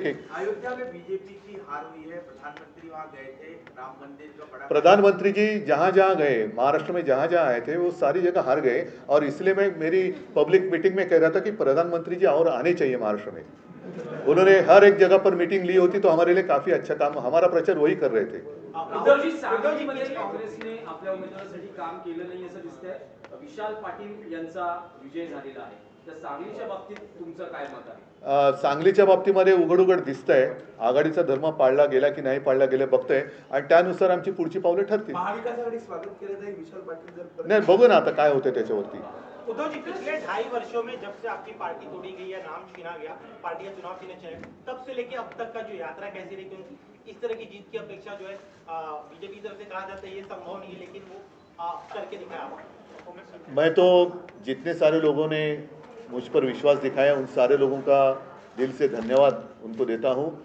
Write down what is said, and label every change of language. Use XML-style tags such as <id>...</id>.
<hi>अयोध्या में बीजेपी की हार हुई है, प्रधानमंत्री वहां गए थे, राम मंदिर का बड़ा प्रधानमंत्री जी जहाँ जहाँ गए, महाराष्ट्र में जहाँ जहाँ आए थे वो सारी जगह हार गए. और इसलिए मैं मेरी पब्लिक मीटिंग में कह रहा था कि प्रधानमंत्री जी और आने चाहिए महाराष्ट्र में. उन्होंने हर एक जगह पर मीटिंग ली होती तो हमारे लिए काफी अच्छा काम, हमारा प्रचार वही कर रहे थे.</hi> <mr>उद्धवजी, सांगलीमध्ये काँग्रेसने आपल्या उमेदवारासाठी काम केलं नाही असं दिसतंय. विशाल पाटील यांचा विजय झालेला आहे, तर सांगलीच्या बाबतीत तुमचं काय मत आहे? सांगलीच्या बाबतीमध्ये उघड उघड दिसतंय आघाडीचा धर्म पाळला गेला की नाही पाळला गेला बघतोय, आणि त्यानुसार आमची पुढची पावले ठरतील. महाविकास आघाड़ी स्वागत केलं जाईल विशाल पाटील जर नाही, बघू ना आता काय होतं त्याच्यावरती.</mr> <hi>उद्धव जी, पिछले 2.5 वर्षों में जब से आपकी पार्टी तोड़ी गई या नाम छीना गया, पार्टी का चुनाव छीने चाहिए, तब से लेके अब तक का जो यात्रा कैसी रही? क्योंकि इस तरह की जीत की अपेक्षा जो है बीजेपी की तरफ से कहा जाता है ये संभव नहीं है, लेकिन वो करके दिखाया आपने. मैं तो जितने सारे लोगों ने मुझ पर विश्वास दिखाया उन सारे लोगों का दिल से धन्यवाद उनको देता हूं.</hi>